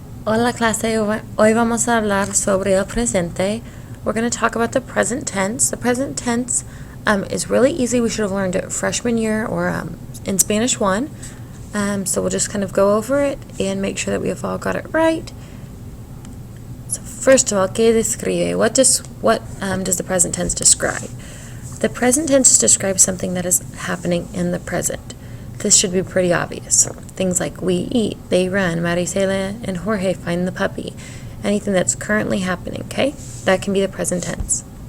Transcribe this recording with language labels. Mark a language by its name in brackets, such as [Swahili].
[Spanish] Hola clase, hoy vamos a hablar sobre el presente. [English] We're going to talk about the present tense. The present tense is really easy. We should have learned it freshman year or in Spanish 1. So we'll just kind of go over it and make sure that we have all got it right. So first of all, [Spanish] ¿qué describe? [English] What does the present tense describe? The present tense describes something that is happening in the present. This should be pretty obvious. Things like we eat, they run, Maricela and Jorge find the puppy. Anything that's currently happening, okay? That can be the present tense.